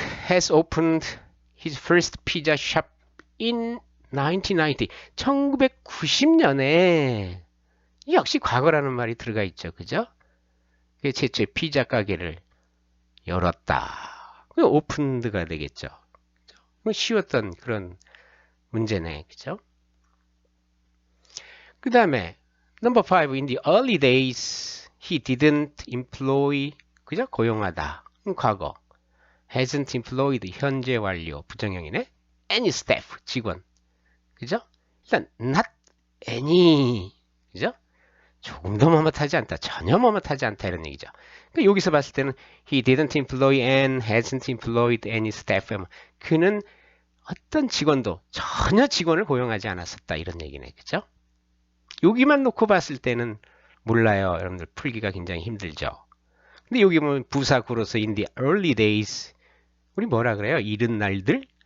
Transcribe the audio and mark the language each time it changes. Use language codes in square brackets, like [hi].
[en] has opened his first pizza shop in 1990. [ko] 1990년에 역시 과거라는 말이 들어가 있죠. 그죠? 최초의 피자 가게를 열었다. 오픈드가 되겠죠. 쉬웠던 그런 문제네. 그죠? 그 다음에 [en] number 5. In the early days he didn't employ [ko] 그죠? 고용하다. 과거. [en] hasn't employed [ko] 현재 완료 부정형이네. [en] any staff [ko] 직원. 그죠? 일단 [en] not any [ko] 그죠? 조금도 뭐뭇하지 않다. 전혀 뭐뭇하지 않다 이런 얘기죠. 그러니까 여기서 봤을 때는 [en] he didn't employ and hasn't employed any staff. [ko] 그는 어떤 직원도 전혀 직원을 고용하지 않았었다 이런 얘기네. 그죠? 여기만 놓고 봤을 때는 몰라요. 여러분들 풀기가 굉장히 힘들죠. 근데 여기 보면 부사구로서 [en] in the early days [ko] 우리 뭐라 그래요? 이른 날들?